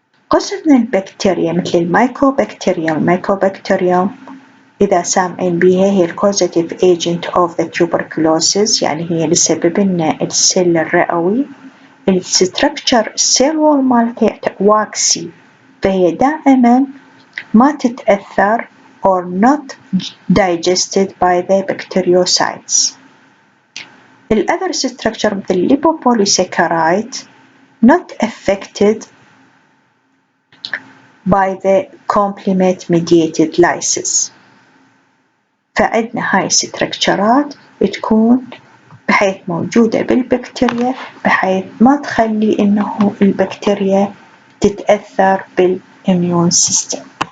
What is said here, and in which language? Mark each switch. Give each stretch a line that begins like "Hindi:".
Arabic: قسم من البكتيريا مثل الميكوبكتيريوم إذا سامعين بيها هي ال
English: causative agent of the tuberculosis،
Arabic: يعني هي اللي تسبب لنا السيل الرئوي. الستركتشر السيل وول مالتها واكسي، فهي دائما ما تتأثر
English: or not digested by the bacteriocytes. الأذر structure مثل الليبوبوليساكرايد not affected by the complement mediated lysis.
Arabic: فعندنا هاي الستركتشرات تكون بحيث موجودة بالبكتيريا بحيث ما تخلي إنه البكتيريا تتأثر بالإميون سيستم.